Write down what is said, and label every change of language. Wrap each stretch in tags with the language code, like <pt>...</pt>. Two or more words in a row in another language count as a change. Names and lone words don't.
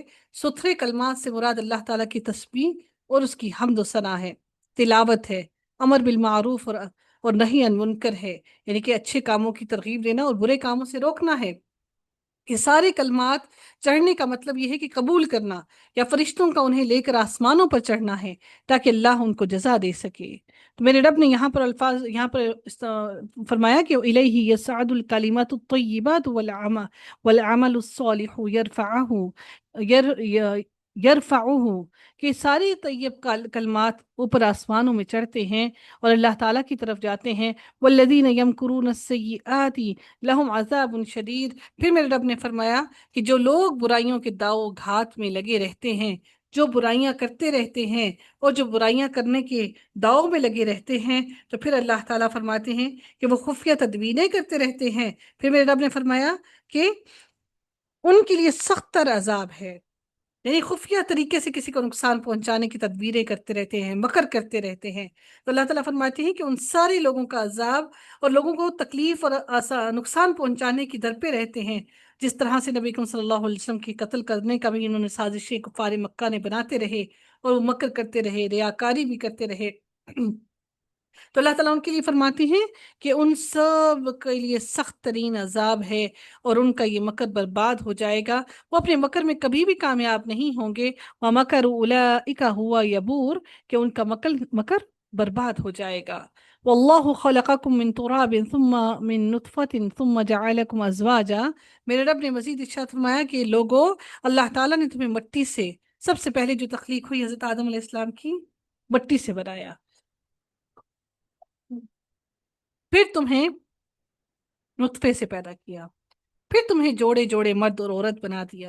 <ur>ستھرے کلمات سے مراد اللہ تعالیٰ کی تسبیح اور اس کی حمد و ثنا ہے، تلاوت ہے,</ur> <ar>أمر بالمعروف</ar> <ur>اور</ur> <ar>نهي عن المنكر</ar> <ur>ہے، یعنی کہ اچھے کاموں کی ترغیب دینا اور برے کاموں سے روکنا ہے. یہ سارے کلمات چڑھنے کا مطلب یہ ہے کہ قبول کرنا، یا فرشتوں کا انہیں لے کر آسمانوں پر چڑھنا ہے تاکہ اللہ ان کو جزا دے سکے. تو میرے رب نے یہاں پر الفاظ یہاں پر فرمایا کہ</ur> <ar>إليه يصعد الكلمة الطيبات والعمل الصالح يرفعه,</ar> <ur>کہ سارے طیب کلمات اوپر آسمانوں میں چڑھتے ہیں اور اللہ تعالیٰ کی طرف جاتے ہیں.</ur> <ar>والذين يمكرون السيئات لهم عذاب شديد.</ar> <ur>پھر میرے رب نے فرمایا کہ جو لوگ برائیوں کے داؤ گھات میں لگے رہتے ہیں، جو برائیاں کرتے رہتے ہیں اور جو برائیاں کرنے کے داؤ میں لگے رہتے ہیں، تو پھر اللہ تعالیٰ فرماتے ہیں کہ وہ خفیہ تدبیریں کرتے رہتے ہیں. پھر میرے رب نے فرمایا کہ ان کے لیے سخت تر عذاب ہے. یعنی خفیہ طریقے سے کسی کو نقصان پہنچانے کی تدبیریں کرتے رہتے ہیں، مکر کرتے رہتے ہیں. تو اللہ تعالیٰ فرماتے ہیں کہ ان سارے لوگوں کا عذاب اور لوگوں کو تکلیف اور نقصان پہنچانے کی در پے رہتے ہیں, جس طرح سے نبی کریم</ur> <ar>صلی اللہ علیہ وسلم</ar> <ur>کی قتل کرنے کا بھی انہوں نے سازشیں کفار مکہ نے بناتے رہے اور وہ مکر کرتے رہے، ریاکاری بھی کرتے رہے۔ تو اللہ تعالیٰ ان کے لیے فرماتے ہیں کہ ان سب کے لیے سخت ترین عذاب ہے اور ان کا یہ مکر برباد ہو جائے گا، وہ اپنے مکر میں کبھی بھی کامیاب نہیں ہوں گے۔</ur> <ar>وَمَكَرُوا أُولَئِكَ هُوَ يَبُورُ،</ar> <ur>کہ ان کا مکر برباد ہو جائے گا۔</ur> <ar>وَاللَّهُ خَلَقَكُم مِّن تُرَابٍ ثُمَّ مِّن نُطْفَةٍ ثُمَّ جَعَلَكُمْ أَزْوَاجًا،</ar> <ur>میرے رب نے مزید ارشاد فرمایا کہ لوگوں، اللہ تعالیٰ نے تمہیں مٹی سے، سب سے پہلے جو تخلیق ہوئی حضرت آدم</ur> <ar>علیہ السلام</ar> <ur>کی، مٹی سے بنایا، پھر تمہیں نطفے سے پیدا کیا، پھر تمہیں جوڑے جوڑے مرد اور عورت بنا دیا۔</ur>